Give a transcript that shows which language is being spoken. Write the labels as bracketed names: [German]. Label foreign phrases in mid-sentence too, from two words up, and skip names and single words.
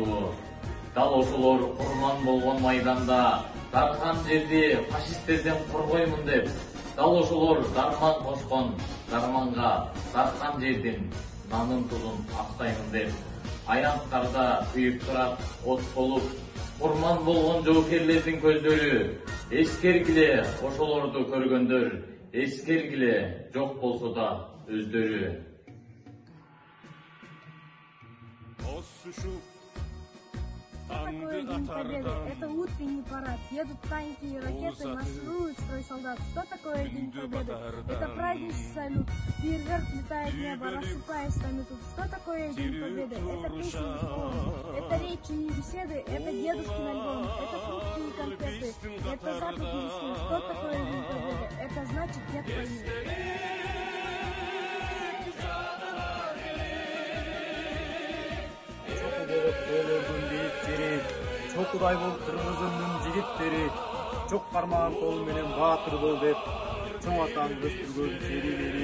[Kyrgyz] Дал ошолор курман болгон майданда, дархан жерди фашисттерден коргоймун деп, дал ошолор дарман кошкон, дарманга дархан жердин нанын тузун актаймын деп, аянттарда күйүп турат от болуп, курман болгон жоокерлердин көздөрү, эскергиле ошолорду көргөндөр, эскергиле жок болсо да өздөрү. [Russian] Что такое День Победы? Это утренний парад. Едут танки и ракеты, маршируют строй солдат. Что такое День Победы? Это праздничный салют. Фейерверк летает в небо, рассыпаясь там и тут. Что такое День Победы? Это песни и слова. Это речи и беседы, это дедушкин альбом. Это фрукты и конфеты, это запах весны. Что такое День Победы? Это значит нет войны. [Kyrgyz] Чокудай болуп кыргызымдын жигиттери чок кармаган колу менен баатыр бол деп чоң атаңды өстүргөн шерилери